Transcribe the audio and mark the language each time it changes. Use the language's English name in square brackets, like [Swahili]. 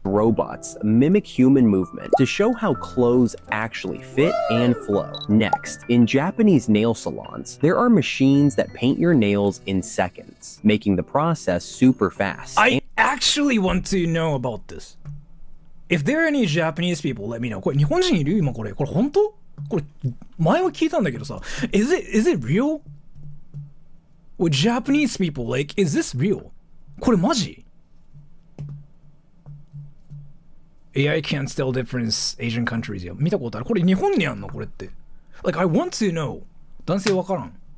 [English] Robots mimic human movement to show how clothes actually fit and flow. Next, in Japanese nail salons, there are machines that paint your nails in seconds, making the process super fast. I actually want to know about this. If there are any Japanese people, let me know. [Japanese] これ日本人いる？今これ本当？これ前は聞いたんだけどさ。 [English] Is it real? With Japanese people, like, is this real? [Japanese] これマジ? [English] AI can't tell difference Asian countries よ。 [Japanese] 見たことある？これ日本にあんの？これって。 Like, I want to know. 男性わからん。